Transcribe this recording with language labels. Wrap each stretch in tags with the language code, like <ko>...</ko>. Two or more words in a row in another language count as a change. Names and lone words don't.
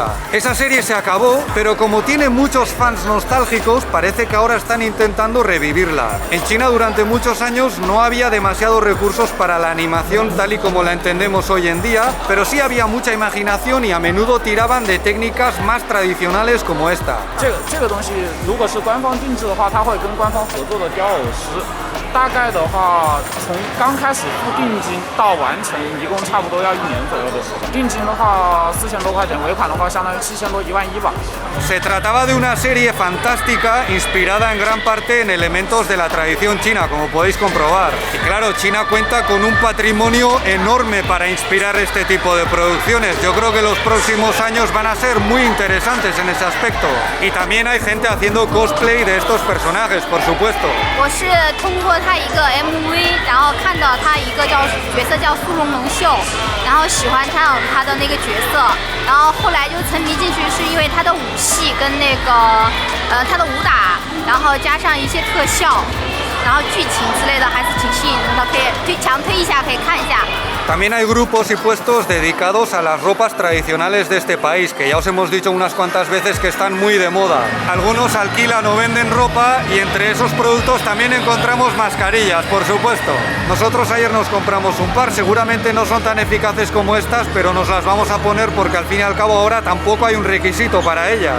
<es>Esa serie se acabó, pero como tiene muchos fans nostálgicos, parece que ahora están intentando revivirla. En China durante muchos años no había demasiados recursos para la animación tal y como la entendemos hoy en día, pero sí había mucha imaginación y a menudo tiraban de técnicas más tradicionales como esta.</es> <zh>这个东西如果是官方定制的话，它会跟官方合作的雕偶师，大概的话从刚开始付定金到完成，一共差不多要1年左右的时间。定金的话4000多块钱，尾款的话相当于7000多11000吧。</zh> <es>Se trataba de una serie fantástica inspirada en gran parte en elementos de la tradición china, como podéis comprobar. Y claro, China cuenta con un patrimonio enorme para inspirar este tipo de producciones. Yo creo que los próximos años van a ser muy interesantes en ese aspecto. Y también hay gente haciendo cosplay de estos personajes, por supuesto.</es> <zh>我是通过他一个 MV， 然后看到他一个角色叫苏龙龙秀，然后喜欢他的那个角色，然后后来就沉迷进去，是因为他的武戏跟那个他的武打，然后加上一些特效，然后剧情之类的还是挺吸引人的，可以强推一下，可以看一下。</zh> <es>También hay grupos y puestos dedicados a las ropas tradicionales de este país, que ya os hemos dicho unas cuantas veces que están muy de moda. Algunos alquilan o venden ropa y entre esos productos también encontramos mascarillas, por supuesto. Nosotros ayer nos compramos un par, seguramente no son tan eficaces como estas, pero nos las vamos a poner porque al fin y al cabo ahora tampoco hay un requisito para ellas.</es>